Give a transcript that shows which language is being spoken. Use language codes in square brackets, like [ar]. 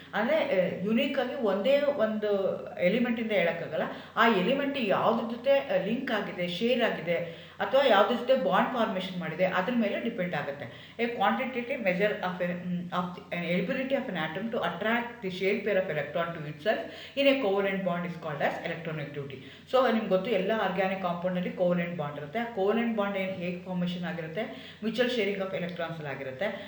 [kn] ಅಂದರೆ ಯುನೀಕಾಗಿ ಒಂದೇ ಒಂದು ಎಲಿಮೆಂಟಿಂದ ಹೇಳೋಕ್ಕಾಗಲ್ಲ. ಆ ಎಲಿಮೆಂಟ್ ಯಾವುದ್ರ ಜೊತೆ ಲಿಂಕ್ ಆಗಿದೆ, ಶೇರ್ ಆಗಿದೆ ಅಥವಾ ಯಾವುದ್ರ ಜೊತೆ ಬಾಂಡ್ ಫಾರ್ಮೇಷನ್ ಮಾಡಿದೆ ಅದ್ರ ಮೇಲೆ ಡಿಪೆಂಡ್ ಆಗುತ್ತೆ. [en] A quantitative measure of an ability of an atom to attract the shared pair of electron to itself in a covalent bond is called as electronegativity. [kn] So ನಿಮ್ಗೆ ಗೊತ್ತು, ಎಲ್ಲ ಆರ್ಗ್ಯಾನಿಕ್ ಕಾಂಪೌಂಡಲ್ಲಿ ಕೋವಲೆಂಟ್ ಬಾಂಡ್ ಇರುತ್ತೆ. ಆ covalent bond ಏನು ಹೇಗೆ formation ಆಗಿರುತ್ತೆ, mutual sharing of electrons ಆಗಿರುತ್ತೆ.